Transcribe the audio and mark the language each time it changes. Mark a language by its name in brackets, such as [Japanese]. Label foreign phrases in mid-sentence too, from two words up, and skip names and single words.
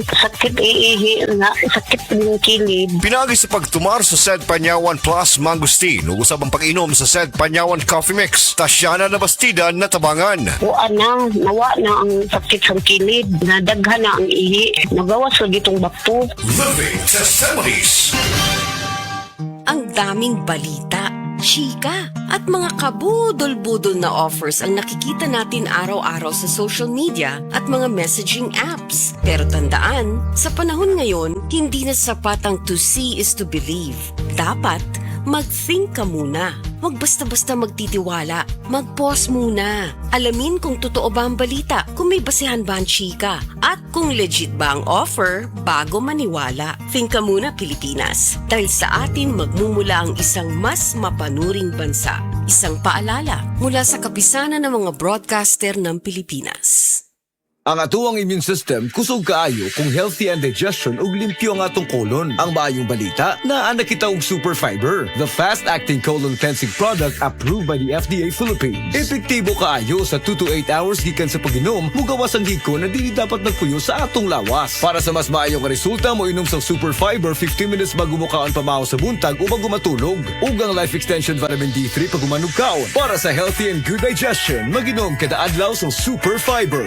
[Cebuano] Sakit iihi nga, sakit ng kilid. Pinagi sa pagtumar sa SED Panyawan Plus Mangustin ug usab ang pag-inom sa SED Panyawan Coffee Mix. Tasyana na bastida na tabangan. Nawa na ang sakit sa kilid. Nadaghan na ang ihi. Nagawas sa gitong bato. [English] Living Testimonies. [Filipino] Ang daming balita, chika, at mga kabudol-budol na offers ang nakikita natin araw-araw sa social media at mga messaging apps. Pero tandaan, sa panahon ngayon, hindi na sapat ang [English] to see is to believe. [Filipino] Dapat, mag-think ka muna. Huwag basta-basta magtitiwala. Mag-pause muna. Alamin kung totoo ba ang balita, kung may basehan ba ang chika, at kung legit ba ang offer bago maniwala. Think ka muna, Pilipinas. Dahil sa atin magmumula ang isang mas mapanuring bansa. Isang paalala mula sa kapisanan ng mga broadcaster ng Pilipinas. [Cebuano] Ang atuang [English] immune system [Cebuano] kusog kaayo kung [English] healthy and digestion [Cebuano] ug limpyo ang atong colon. Ang maayong balita naa na kita og Super Fiber, [English] the fast-acting colon cleansing product approved by the FDA Philippines. [Cebuano] Epektibo kaayo sa [English] 2 to 8 hours [Cebuano] gikan sa pag-inom, mugawas ang giko na dili dapat nagpuyo sa atong lawas. Para sa mas maayong resulta, mo inom sa Super Fiber [English] 15 minutes [Cebuano] bago mo kaon pamahaw sa buntag o bago matulog. Ug ang Life Extension Vitamin D3 pag umanog kaon. Para sa [English] healthy and good digestion, [Cebuano] mag-inom kada adlaw sa Super Fiber.